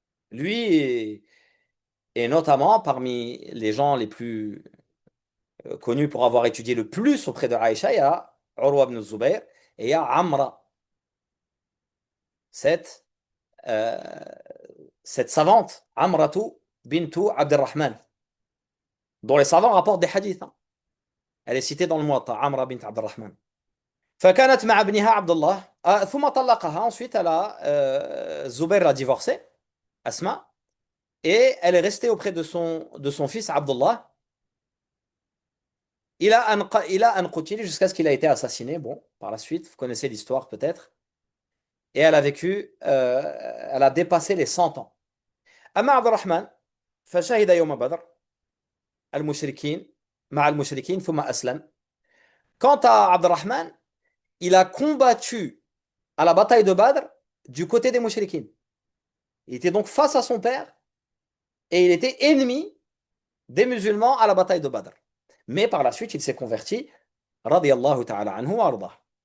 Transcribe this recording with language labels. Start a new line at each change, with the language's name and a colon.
French: Lui est notamment parmi les gens les plus connus pour avoir étudié le plus auprès de Aïcha. Il y a Urwa ibn Zubayr et il y a Amra, cette, euh, cette savante, Amratu bintu Abdurrahman, dont les savants rapportent des hadiths, hein. Elle est citée dans le Muwatta, Amra bint Abdurrahman.
Arabic: فكانت مع ابنها عبد الله ثم طلقها.
French: Ensuite Zubair l'a divorcée, Asma, et elle est restée auprès de son fils Abdullah il a
Arabic: قتل,
French: jusqu'à ce qu'il a été assassiné. Bon, par la suite, vous connaissez l'histoire peut-être. Et elle a vécu, elle a dépassé les 100 ans.
Arabic: أما عبد الرحمن فشهد يوم بدر المشركين مع المشركين ثم أسلم.
French: Quant à Abdurrahman, il a combattu à la bataille de Badr du côté des mouchriquines. Il était donc face à son père et il était ennemi des musulmans à la bataille de Badr. Mais par la suite, il s'est converti, radiyallahu ta'ala anhu wa ardah.